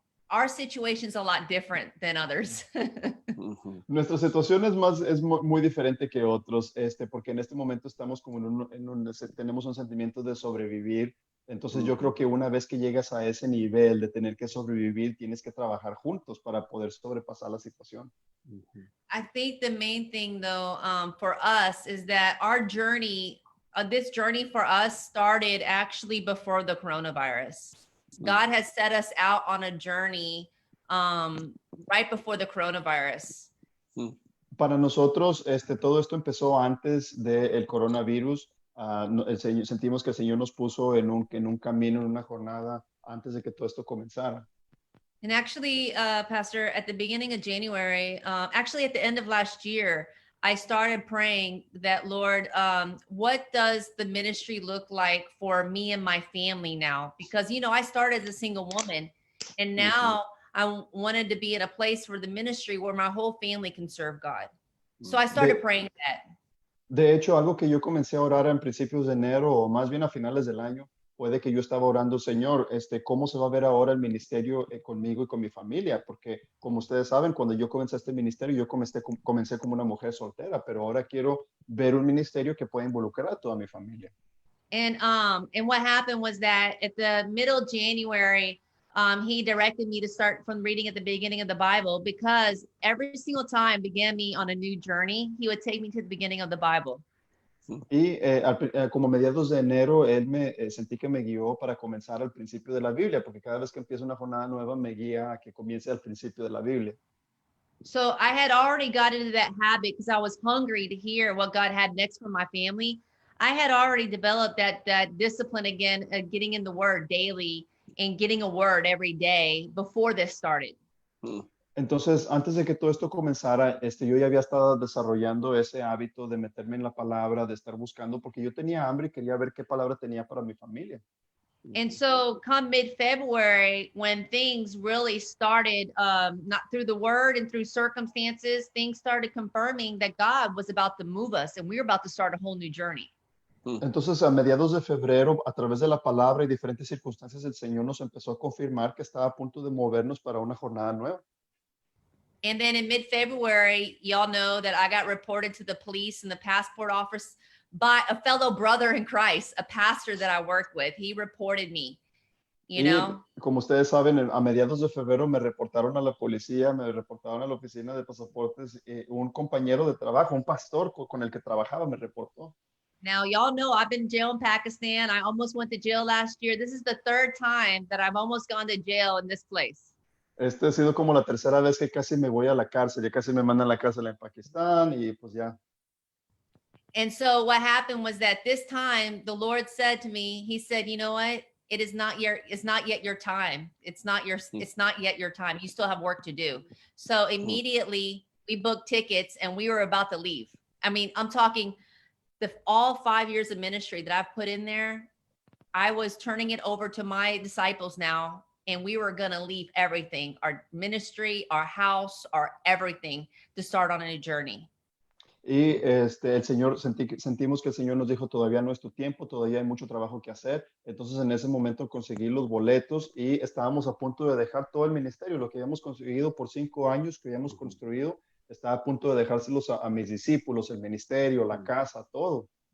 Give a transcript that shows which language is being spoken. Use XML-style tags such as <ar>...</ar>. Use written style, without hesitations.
<en>our situation is a lot different than others.</en> <es>Nuestra situación es muy diferente que otros, porque en este momento estamos como tenemos un sentimiento de sobrevivir. Entonces yo creo que una vez que llegas a ese nivel de tener que sobrevivir, tienes que trabajar juntos para poder sobrepasar la situación.</es> <en>I think the main thing though, for us is that our journey, this journey for us started actually before the coronavirus. God has set us out on a journey right before the coronavirus.</en> <es>Para nosotros, todo esto empezó antes del coronavirus. Sentimos que el Señor nos puso en un camino, en una jornada, antes de que todo esto comenzara.</es> <en>And actually, Pastor, at the beginning of January, actually at the end of last year, I started praying that, Lord, what does the ministry look like for me and my family now? Because, you know, I started as a single woman, and now I wanted to be in a place for the ministry where my whole family can serve God. So I started praying that.</en> <es>De hecho, algo que yo comencé a orar en principios de enero, o más bien a finales del año, puede que yo estaba orando, Señor, ¿cómo se va a ver ahora el ministerio conmigo y con mi familia? Porque, como ustedes saben, cuando yo comencé este ministerio, yo comencé como una mujer soltera, pero ahora quiero ver un ministerio que pueda involucrar a toda mi familia.</es> <en>And what happened was that at the middle of January, he directed me to start from reading at the beginning of the Bible, because every single time began me on a new journey, he would take me to the beginning of the Bible.</en> <es>Y como mediados de enero, él sentí que me guió para comenzar al principio de la Biblia, porque cada vez que empiezo una jornada nueva me guía a que comience al principio de la Biblia.</es> <en>So I had already got into that habit because I was hungry to hear what God had next for my family. I had already developed that discipline again, getting in the Word daily and getting a word every day before this started.</en> <es>Entonces, antes de que todo esto comenzara, yo ya había estado desarrollando ese hábito de meterme en la palabra, de estar buscando, porque yo tenía hambre y quería ver qué palabra tenía para mi familia.</es> <en>And so come mid-February, when things really started, not through the word and through circumstances, things started confirming that God was about to move us and we were about to start a whole new journey.</en> <es>Entonces, a mediados de febrero, a través de la palabra y diferentes circunstancias, el Señor nos empezó a confirmar que estaba a punto de movernos para una jornada nueva.</es> <en>And then in mid-February, y'all know that I got reported to the police and the passport office by a fellow brother in Christ, a pastor that I work with. He reported me, you know.</en> <es>Como ustedes saben, a mediados de febrero me reportaron a la policía, me reportaron a la oficina de pasaportes, un compañero de trabajo, un pastor con el que trabajaba me reportó.</es> <en>Now, y'all know I've been in jail in Pakistan. I almost went to jail last year. This is the third time that I've almost gone to jail in this place.</en> <es>Ha sido como la tercera vez que casi me voy a la cárcel, ya casi me mandan a la cárcel en Pakistán y pues ya.</es> <en>And so what happened was that this time the Lord said to me, he said, you know what? It's not yet your time. It's not yet your time. You still have work to do. So immediately we booked tickets and we were about to leave. I mean, I'm talking all 5 years of ministry that I've put in there. I was turning it over to my disciples now. And we were going to leave everything, our ministry, our house, our everything, to start on a new journey.</en> <es>Y sentimos que el Señor nos dijo, todavía no es tu tiempo, todavía hay mucho trabajo que hacer. Entonces en ese momento conseguí los boletos y estábamos a punto de dejar todo el ministerio, lo que habíamos conseguido por 5 años, que habíamos construido, estaba a punto de dejárselos a mis discípulos, el ministerio, la casa, todo.</es>